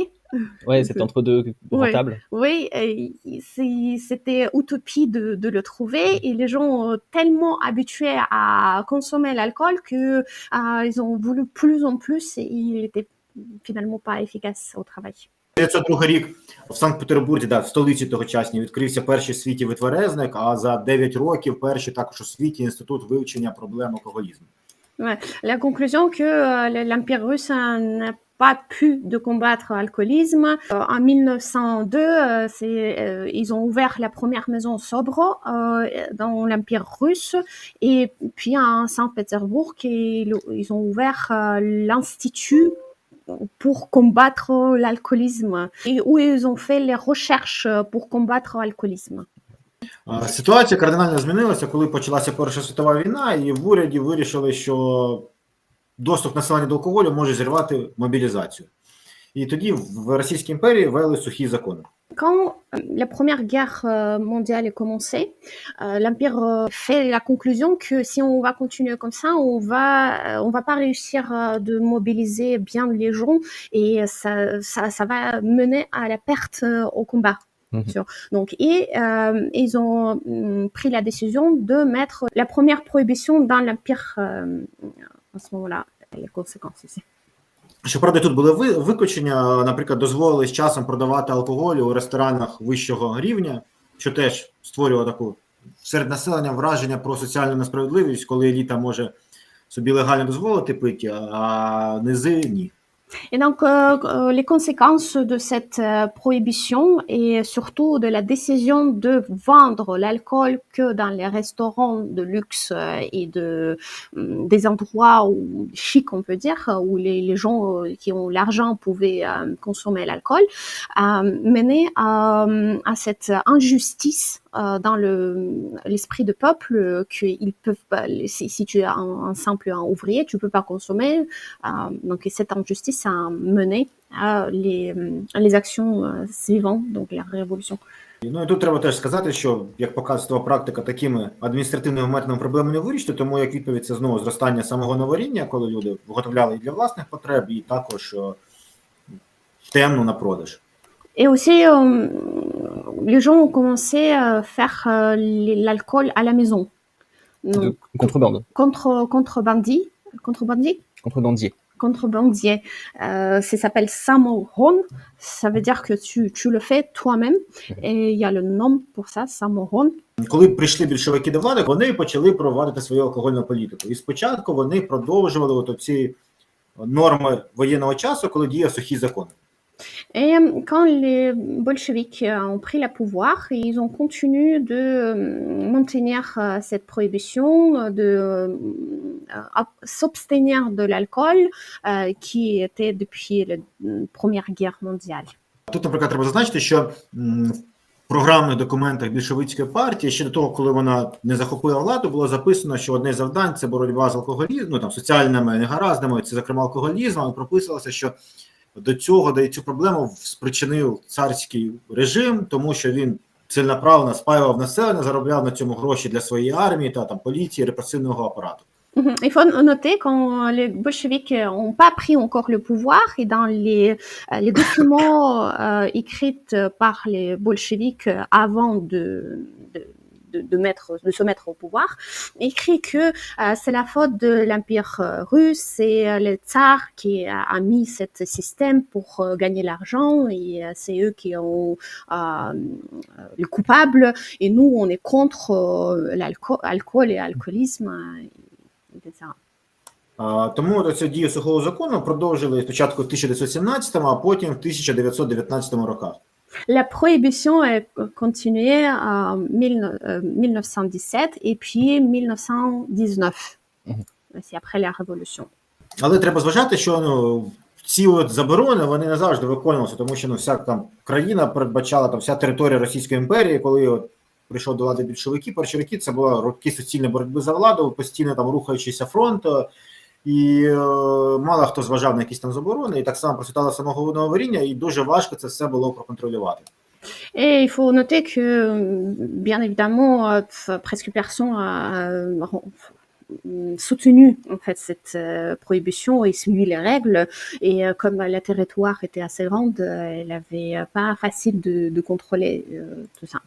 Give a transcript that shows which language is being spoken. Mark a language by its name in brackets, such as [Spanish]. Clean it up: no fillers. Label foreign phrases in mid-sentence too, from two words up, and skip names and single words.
[French] Ouais, c'est entre deux rentable. Oui, c'était utopie de le trouver et les gens tellement habitués à consommer l'alcool que ils ont voulu plus en plus et il était finalement pas efficace au travail. [Ukrainian] 1902 рік в Санкт-Петербурзі, да, в столиці тогочасній, відкрився перший в світі витверезник, а за 9 років перший також у світі інститут вивчення проблем алкоголізму. [French] Ouais. La conclusion que l'Empire russe n'a pas pu de combattre l'alcoolisme. En 1902, ils ont ouvert la première maison sobre dans l'Empire russe et puis à Saint-Pétersbourg, ils ont ouvert l'Institut pour combattre l'alcoolisme et où ils ont fait les recherches pour combattre l'alcoolisme. [Ukrainian] Ситуація кардинально змінилася, коли почалася Перша світова війна, і в уряді вирішили, що доступ населення до алкоголю може зірвати мобілізацію. І тоді в Російській імперії ввели сухі закони. [French] Quand la Première Guerre mondiale est commencée, l'Empire fait la conclusion que si on va continuer comme ça, on va pas réussir de mobiliser bien les gens et ça va mener à la perte au combat. Donc, ils ont pris la décision de mettre la première prohibition dans l'Empire à ce moment-là, les conséquences ici. [Ukrainian] Щоправда, тут були виключення, наприклад, дозволили з часом продавати алкоголь у ресторанах вищого рівня, що теж створювало таку серед населення враження про соціальну несправедливість, коли еліта може собі легально дозволити пити, а низи ні. [French] Et donc, les conséquences de cette prohibition et surtout de la décision de vendre l'alcool que dans les restaurants de luxe et des endroits chics, on peut dire, où les gens qui ont l'argent pouvaient consommer l'alcool, menaient à cette injustice dans l'esprit de peuple qu'ils peuvent pas, si tu es un simple ouvrier, tu peux pas consommer. Donc cette injustice a mené à les actions suivantes, donc la révolution. [Ukrainian] Ну і тут треба теж сказати, що, як показує практика, такими адміністративними методами проблеми не вирішити, тому як відповідь це знову зростання самого новоріння, коли люди виготовляли і для власних потреб, і також темно на продаж. [French] Et aussi, les gens ont commencé à faire l'alcool à la maison. De contrebande. Contrebandier. contrebandier. Ça s'appelle samohon. Ça veut dire que tu le fais toi-même. Et il y a le nom pour ça, samohon. [Ukrainian] Коли прийшли більшовики до влади, вони почали провадити свою алкогольну політику. І спочатку вони продовжували от оці норми воєнного часу, коли діяв сухий закон. [French] Et quand les bolcheviks ont pris le pouvoir, ils ont continué de maintenir cette prohibition, de s'abstenir de l'alcool qui était depuis la Première Guerre mondiale. [Ukrainian] Тут, наприклад, треба зазначити, що в програмних документах більшовицької партії ще до того, коли вона не захопила владу, було записано, що одне з завдань – це боротьба з алкоголізмом, ну, там, соціальними негараздами, це, зокрема, алкоголізмом, і прописувалося, що до цю проблему спричинив царський режим, тому що він цільноправно спаював населення, заробляв на цьому гроші для своєї армії та там поліції, репресивного апарату. [French] Il faut noter quand les bolcheviks n'ont pas pris encore le pouvoir et dans les documents écrits par les bolcheviks avant de se mettre au pouvoir, écrit que c'est la faute de l'Empire russe, c'est le tsar qui a mis ce système pour gagner l'argent et c'est eux qui ont le coupable et nous on est contre l'alcool et l'alcoolisme. [Ukrainian] Тому цю дію сухого закону продовжили спочатку в 1917, а потім в 1919 роках. [French] La prohibition est continuée en 1917 et puis 1919, c'est après la Révolution. [Ukrainian] Але треба зважати, що ці от заборони, вони не завжди виконувалися, тому що вся там країна передбачала, там вся територія Російської імперії, коли от прийшов до влади більшовики, перші роки це були роки суцільної боротьби за владу, постійно там рухаючийся фронт, і мало хто зважав на якісь там заборони, і так само процвітало самоговоріння, і дуже важко це все було проконтролювати. [French] Et il faut noter que, bien évidemment, presque personne a soutenu en fait cette prohibition et suivi les règles. Et comme le territoire était assez grand, elle avait pas facile de contrôler tout ça.